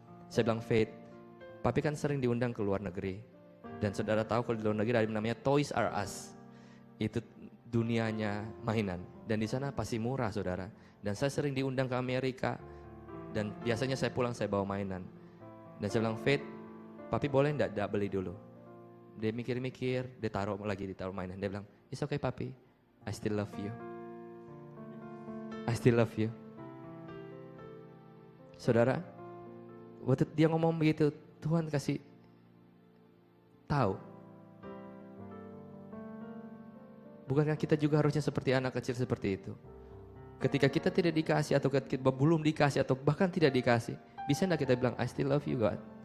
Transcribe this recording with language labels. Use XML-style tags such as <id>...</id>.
<id>Saya bilang, Faith, papi kan sering diundang ke luar negeri. Dan saudara tahu kalau di luar negeri ada yang namanya Toys R Us. Itu dunianya mainan. Dan di sana pasti murah saudara. Dan saya sering diundang ke Amerika. Dan biasanya saya pulang saya bawa mainan. Dan saya bilang, Faith, papi boleh enggak beli dulu? Dia mikir-mikir, dia taruh mainan. Dia bilang,</id> <en>it's okay papi, I still love you. I still love you.</en> <id>Saudara, waktu dia ngomong begitu, Tuhan kasih tahu. Bukankah kita juga harusnya seperti anak kecil seperti itu? Ketika kita tidak dikasih atau kita belum dikasih atau bahkan tidak dikasih, bisa enggak kita bilang,</id> <en>I still love you God?</en>